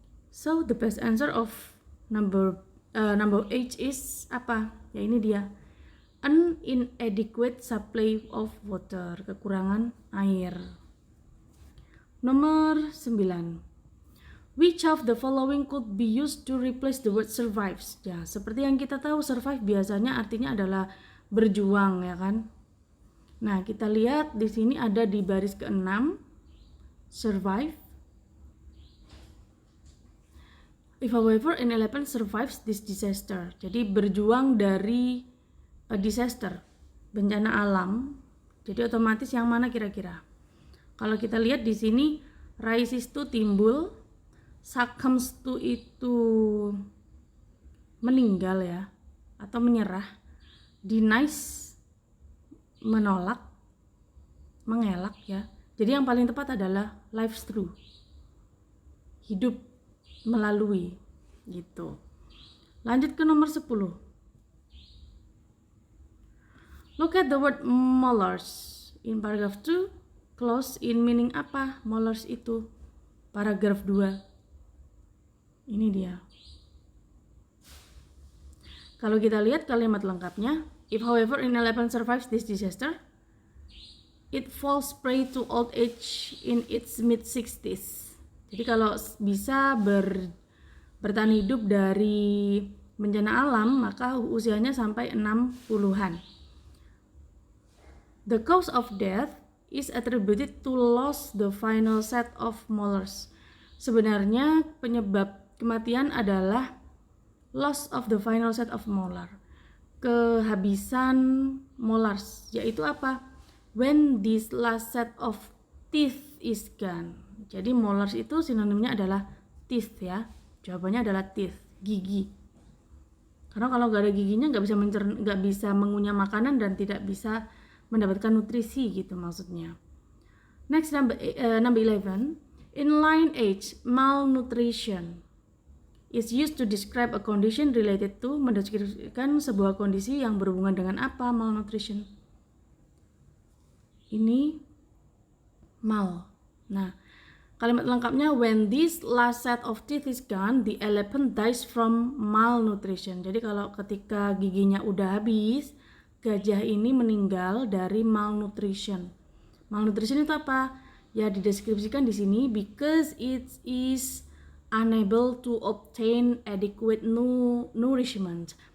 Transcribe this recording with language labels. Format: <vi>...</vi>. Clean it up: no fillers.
<en>So the best answer of number H is apa?</en> <id>Ya ini dia, an inadequate supply of water, kekurangan air. Nomor 9.</id> <en>Which of the following could be used to replace the word survives?</en> <id>Ya, seperti yang kita tahu survive biasanya artinya adalah berjuang, ya kan? Nah, kita lihat di sini ada di baris ke-6 survive.</id> <en>If however an elephant survives this disaster.</en> <id>Jadi berjuang dari disaster, bencana alam. Jadi otomatis yang mana kira-kira? Kalau kita lihat di sini rises to timbul, succumbs to itu meninggal ya atau menyerah, denies menolak, mengelak ya. Jadi yang paling tepat adalah lives through, hidup melalui gitu. Lanjut ke nomor 10.</id> <en>Look at the word molars in paragraph 2. Close in meaning apa molars itu? Paragraf 2. Ini dia. Kalau kita lihat kalimat lengkapnya, if however an elephant survives this disaster, it falls prey to old age in its mid-60s.</en> <id>Jadi kalau bisa bertahan hidup dari bencana alam, maka usianya sampai 60-an.</id> <en>The cause of death is attributed to loss the final set of molars.</en> <id>Sebenarnya penyebab kematian adalah loss of the final set of molar. Kehabisan molars, yaitu apa?</id> <en>When this last set of teeth is gone.</en> <id>Jadi molars itu sinonimnya adalah teeth ya. Jawabannya adalah teeth, gigi. Karena kalau nggak ada giginya nggak bisa mengunyah makanan dan tidak bisa mendapatkan nutrisi gitu maksudnya.</id> <en>Next number 11. In line H, malnutrition is used to describe a condition related to, mendeskripsikan sebuah kondisi yang berhubungan dengan apa malnutrition. Ini mal. Nah, kalimat lengkapnya when this last set of teeth is gone, the elephant dies from malnutrition.</en> <id>Jadi kalau ketika giginya udah habis, gajah ini meninggal dari malnutrition. Malnutrition itu apa?</id> <en>Ya dideskripsikan di sini because it is unable to obtain adequate nourishment.</en>